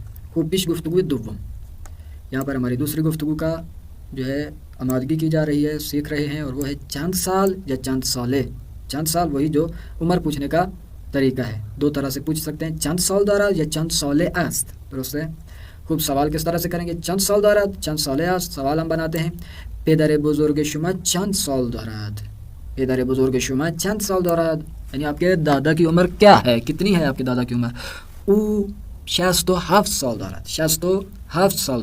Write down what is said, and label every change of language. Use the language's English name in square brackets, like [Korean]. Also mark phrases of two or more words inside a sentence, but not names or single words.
[Persian] خوب پیش گفتگو دوم. [Urdu] یہاں پر ہماری دوسری گفتگو کا جو ہے آمادگی کی جا رہی ہے، سیکھ رہے ہیں، اور وہ ہے [Persian] چند سال یا چند سالے. چند سال [Urdu] وہی جو عمر پوچھنے کا طریقہ ہے. دو طرح سے پوچھ سکتے ہیں، [Persian] چند سال دارد یا چند سالے است. [Urdu] درست ہے. خوب سوال کس طرح سے کریں گے؟ [Persian] چند سال دارد، چند سالے است. [Urdu] سوال ہم بناتے ہیں، [Persian] پدر بزرگ شما چند سال دارد. پدر بزرگ شما چند سال دارد [Urdu] یعنی آپ کے دادا کی عمر کیا ہے، کتنی ہے آپ کے دادا کی عمر. [Persian] او 67 سال دارد. 67 سال دارد.